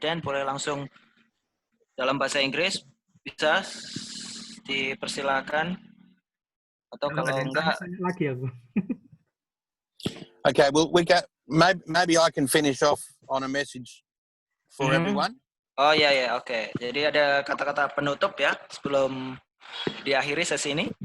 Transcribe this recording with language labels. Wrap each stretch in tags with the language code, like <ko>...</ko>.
<id>Dan, boleh langsung dalam bahasa Inggris, bisa dipersilakan. Atau kalau enggak, lagi aku.</id> <en>Okay, well, maybe I can finish off on a message for everyone.</en> <id>Oh ya, oke. Jadi ada kata-kata penutup ya sebelum diakhiri sesi ini.</id>